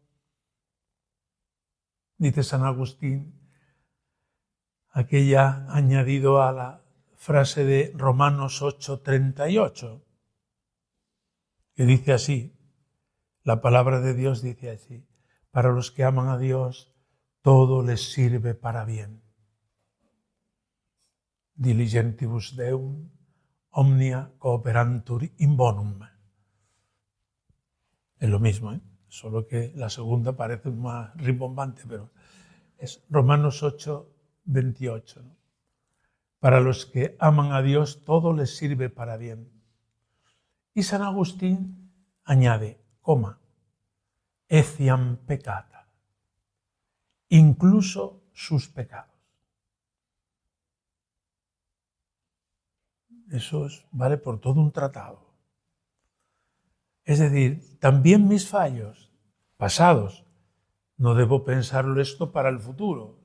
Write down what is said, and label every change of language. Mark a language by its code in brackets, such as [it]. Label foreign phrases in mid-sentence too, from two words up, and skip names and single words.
[es] Dice San Agustín, aquella añadido a la frase de Romanos 8:38, que dice así, la palabra de Dios dice así, para los que aman a Dios, todo les sirve para bien. [la] Diligentibus Deum, omnia cooperantur in bonum. [es] Es lo mismo, solo que la segunda parece más rimbombante, pero es Romanos 8:28. ¿No? Para los que aman a Dios, todo les sirve para bien. Y San Agustín añade, [la] etiam peccata, [es] incluso sus pecados. Eso vale por todo un tratado. Es decir, también mis fallos pasados, no debo pensarlo esto para el futuro.